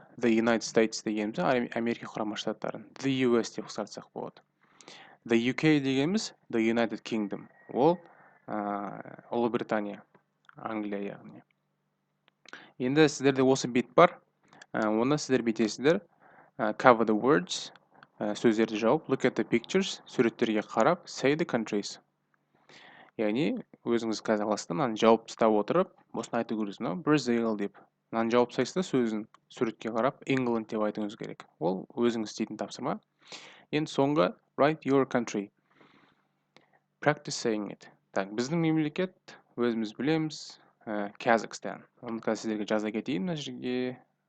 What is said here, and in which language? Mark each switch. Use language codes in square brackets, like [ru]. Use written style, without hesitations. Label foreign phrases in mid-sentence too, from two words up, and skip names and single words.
[en] The United States [kk] дегеніміз Америка құрама штаттарын. [en] The US [kk] деп қысқартсақ болады. [en] The UK дегеніміз The United Kingdom. [kk] Ол Ұлыбритания, Англия яғни. Енді сіздерде осы бет бар. Оны сіздер бетесіздер. [en] Cover the words, [kk] сөздерді жауып, [en] look at the pictures, [kk] суреттерге қарап, [en] say the countries. [kk] Яғни, өзіңіз қазір аласыздар, жауып тастап отырып, осыны айту керексіз, Brazil деп. Мынаны жауып тастайсыздар, сөзін суретке қарап, England деп айтуыңыз керек. Ол өзіңіз істейтін тапсырма. Енді соңғы [en] write your country. Practice saying it. [kk] Так, біздің мемлекет, өзіміз білеміз, Kazakhstan. Оны қазір сіздерге жаза кетейін мына жерге.